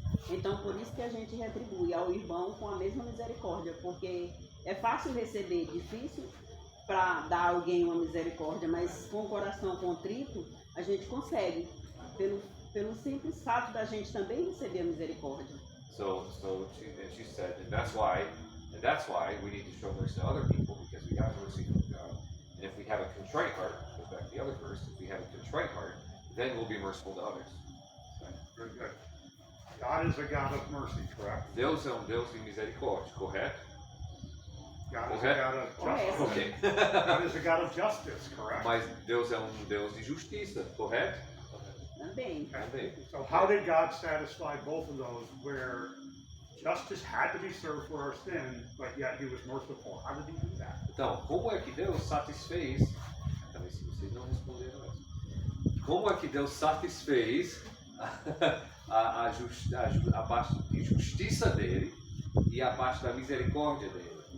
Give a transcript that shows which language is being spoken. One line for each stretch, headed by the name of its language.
Portuguese: Então, por isso que a gente retribui ao irmão com a mesma misericórdia, porque é fácil receber, difícil para dar a alguém uma misericórdia, mas com o coração contrito, a gente consegue, pelo simples fato da gente também receber a misericórdia.
English: So she said, and that's why we need to show mercy to other people, because we got mercy from God. And if we have a contrite heart, goes back to the other verse, if we have a contrite heart, then we'll be merciful to others. Very good. God is a God of mercy, correct?
Portuguese: Deus é Deus de misericórdia, correto?
English: God is a God of justice. Ok. God is a God of justice, correct?
Portuguese: Mas Deus é Deus de justiça, correto? Também. Também.
English: So how did God satisfy both of those where justice had to be served for our sin, but yet He was merciful? How did He do that?
Portuguese: Então, como é que Deus satisfez, talvez se vocês não responderam essa, como é que Deus satisfez a parte de justiça dele e a parte da misericórdia dele.